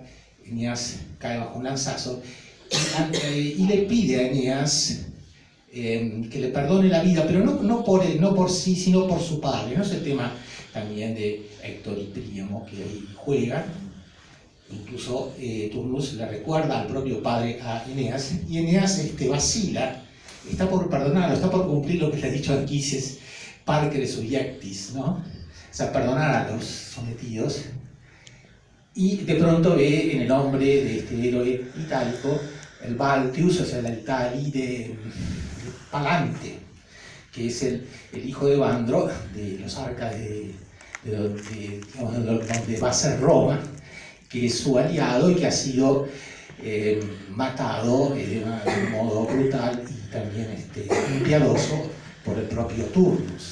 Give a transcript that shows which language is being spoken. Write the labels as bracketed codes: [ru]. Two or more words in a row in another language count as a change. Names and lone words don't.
[es] Eneas cae bajo un lanzazo y le pide a Eneas que le perdone la vida, pero no por sí, sino por su padre. ¿No es el tema también de Héctor y Príamo que ahí juegan? Incluso Turnus le recuerda al propio padre a Eneas, y Eneas vacila, está por perdonarlo, está por cumplir lo que le ha dicho Anquises, [la] parcere subiectis, [es] ¿no? O sea, perdonar a los sometidos. Y de pronto ve en el nombre de este héroe itálico el Baltius, o sea, la Itali de Palante, que es el hijo de Bandro, de los arcas de donde va a ser Roma, que es su aliado y que ha sido matado de un modo brutal y también impiadoso por el propio Turnus.